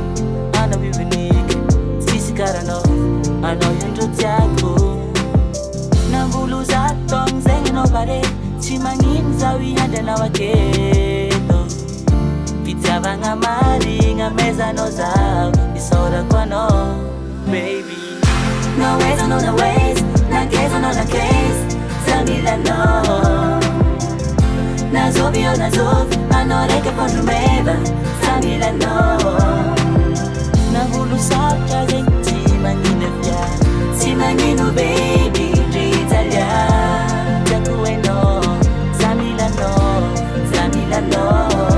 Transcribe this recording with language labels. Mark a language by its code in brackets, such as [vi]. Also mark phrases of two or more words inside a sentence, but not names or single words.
[mg] anao io uniky tsisy karanao anao io ndro tiako nambolo zato taogno zegny anao pare tsy magnino zaho iandry anao aketo fitiavagna marigna mezanao zaho isaorako anao [en] baby no ways no no ways [mg] na case no na case samilanao nazovy io nazovy anao raiky fandromeva samilanao nambolo sarotra zegny tsy magnino fia tsy magnino baby ritsalia tiako hainao samilanao samilanao